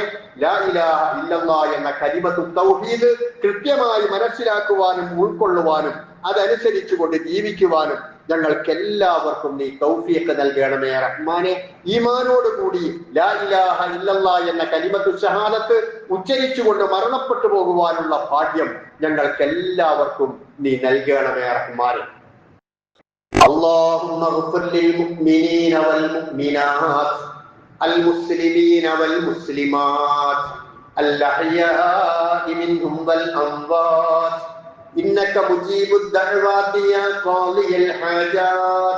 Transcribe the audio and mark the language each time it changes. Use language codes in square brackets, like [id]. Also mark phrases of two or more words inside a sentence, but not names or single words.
[ar] لا إله إلا الله [ml] എന്ന [ar] كلمة التوحيد [ml] കൃത്യമായി മനസ്സിലാക്കുവാനും ഉൾക്കൊള്ളുവാനും അതനുസരിച്ചുകൊണ്ട് ജീവിക്കുവാനും ഞങ്ങൾക്കെല്ലാവർക്കും നീ തൗഫീഖ് നൽകണമേ റഹ്മാനെ. ഈമാനോടുകൂടി [ar] لا إله إلا الله [ml] എന്ന [ar] كلمة الشهادة [ml] ഉച്ചരിച്ചുകൊണ്ട് മരണപ്പെട്ടു പോകുവാനുള്ള ഭാഗ്യം ഞങ്ങൾക്കെല്ലാവർക്കും നീ നൽകണമേ റഹ്മാനെ. [ar] اللهم اغفر للمؤمنين والمؤمنات المسلمين والمسلمات الأحياء منهم والأموات إنك مجيب الدعوات يا قاضي الحاجات.